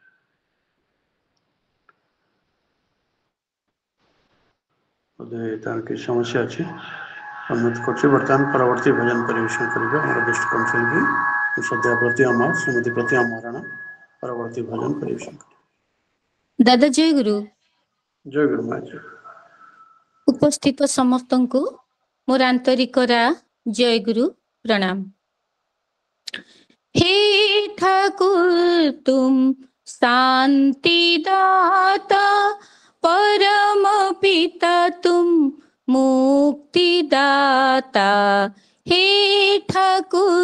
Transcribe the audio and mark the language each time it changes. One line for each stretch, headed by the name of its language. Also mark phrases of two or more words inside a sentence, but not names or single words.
Odia: ବୋଧେ ତାର କିଛି ସମସ୍ୟା ଅଛି ଅନୁରୋଧ କରୁଛି ବର୍ତ୍ତମାନ ପରବର୍ତ୍ତୀ ଭଜନ ପରିବେଷଣ କରିବେ ଆମର ବିଷ୍ଟ କଣ୍ଠଶିଳ୍ପୀ ଶ୍ରଦ୍ଧା ପ୍ରତି ଅମର ଶ୍ରୀମତୀ ପ୍ରତି ଅମରାଣ ପରବର୍ତ୍ତୀ ଭଜନ ପରିବେଷଣ କରିବେ। ଦାଦା ଜୟ ଗୁରୁ। ଜୟ ଗୁରୁ ମା ଜୟ। ଉପସ୍ଥିତ ସମସ୍ତଙ୍କୁ ମୋର ଆନ୍ତରିକରା ଜୟ ଗୁରୁ ପ୍ରଣାମ।
Hindi: हे ठाकुर तुम शांति दाता परम पिता तुम मुक्ति दाता हे ठाकुर